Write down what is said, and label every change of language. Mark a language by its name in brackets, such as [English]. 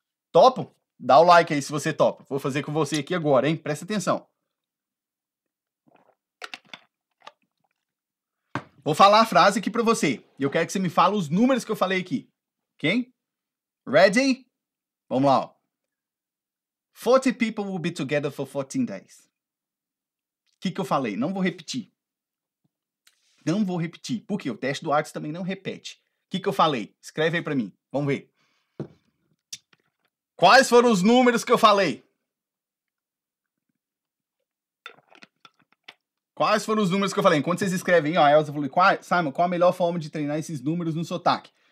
[Portuguese] Topo? Dá o like aí se você topa. Vou fazer com você aqui agora, hein? Presta atenção. Vou falar a frase aqui para você. E eu quero que você me fale os números que eu falei aqui. Ok? [English] Ready? [Portuguese] Vamos lá, ó. [English] 40 people will be together for 14 days. [Portuguese] O que eu falei? Não vou repetir. Não vou repetir. Porque o teste do IELTS também não repete. O que eu falei? Escreve aí para mim. Vamos ver. Quais foram os números que eu falei? Quais foram os números que eu falei? Enquanto vocês escrevem, ó, a Elza falou: Simon, qual a melhor forma de treinar esses números no sotaque?